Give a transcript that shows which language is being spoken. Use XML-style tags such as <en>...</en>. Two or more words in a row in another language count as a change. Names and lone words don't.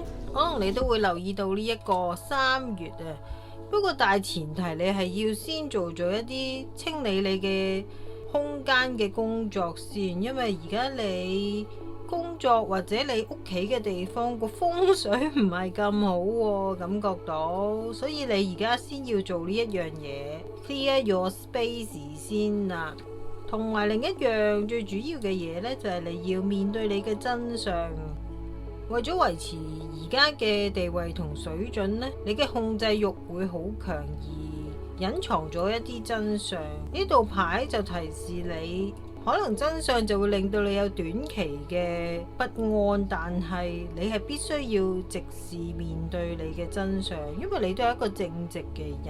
<yue>可能你都會留意到呢一個3月啊，不過大前提你係要先做咗一啲清理你嘅空間嘅工作先，因為而家你工作或者你屋企嘅地方個風水唔係咁好喎，感覺到，所以你而家先要做呢一樣嘢 ，</yue> <en>clear your space</en> <yue>先啦。同埋另一樣最主要嘅嘢呢，就係你要面對你嘅真相。為咗維持而家嘅地位同水準呢，你嘅控制欲會好強，而隱藏咗一啲真相。呢度牌就提示你，可能真相就會令到你有短期嘅不安，但係你係必須要直視面對你嘅真相，因為你都係一個正直嘅人。</yue>